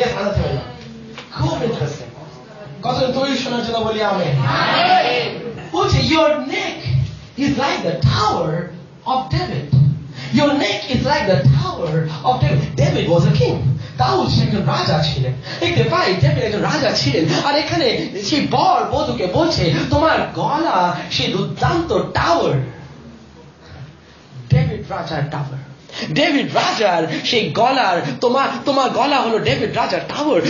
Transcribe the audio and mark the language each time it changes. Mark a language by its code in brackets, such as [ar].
[en] Yes, [bn] খুব interesting. কত তৈরি শোনার জন্য বলি আমেন। বলছে [en] your neck is like the tower of David. Your neck is like the tower of David. David was a king. [bn] দাউদ একজন রাজা ছিলেন। দেখতে পাই ডেভিড একজন রাজা ছিলেন, আর এখানে সেই বর বধূকে বলছে তোমার গলা সেই দুর্দান্ত টাওয়ার, ডেভিড রাজার টাওয়ার, ডেভিড রাজার সেই গলার, তোমার গলা হলো ডেভিড রাজার টাওয়ার।